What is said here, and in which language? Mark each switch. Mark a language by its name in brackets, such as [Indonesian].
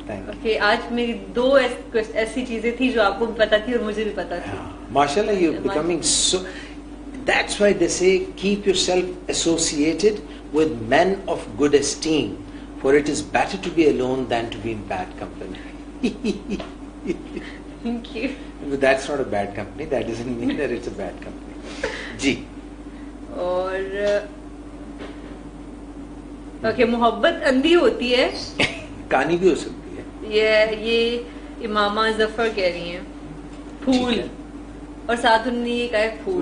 [Urdu] Okay, آج میری 2 ایسی چیزیں تھی جو آپ کو بھی پتا تھی اور مجھے بھی پتا تھی. [English] ماشاءاللہ you becoming so. That's why they say keep yourself associated with men of good esteem, for it is better to be alone than to be in bad company. Thank you. But that's not a bad company. That doesn't mean that it's a bad company. [Urdu] جی. اور okay, محبت اندھی ہوتی ہے. کہانی بھی ہو سکتی ہے. یہ امامہ ظفر کہہ رہی ہیں پھول, اور ساتھ انہوں نے یہ کہا ہے پھول.